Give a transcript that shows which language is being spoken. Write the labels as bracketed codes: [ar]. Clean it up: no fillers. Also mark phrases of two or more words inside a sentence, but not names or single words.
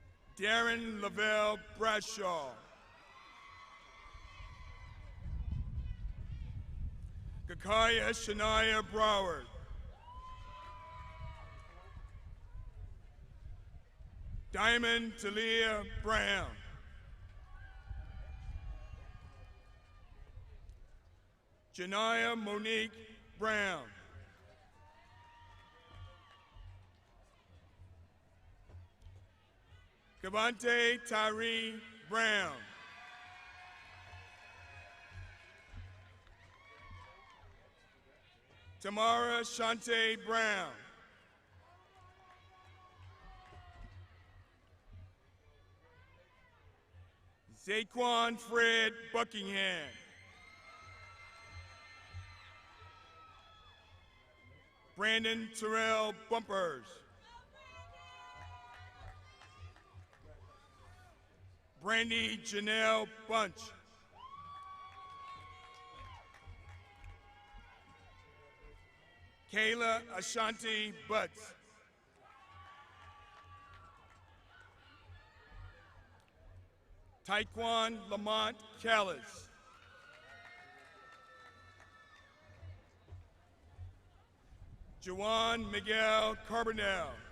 [en] Darren Lavelle Bradshaw. Kakaya Shania Broward. Diamond Talia Brown. Janaya Monique Brown. Cavante Tyree Brown. Tamara Shante Brown. Zaquan Fred Buckingham. Brandon Terrell Bumpers. Brandy Janelle Bunch. Kayla Ashanti Butts. Taekwon Lamont Callis. Juwan Miguel Carbonell.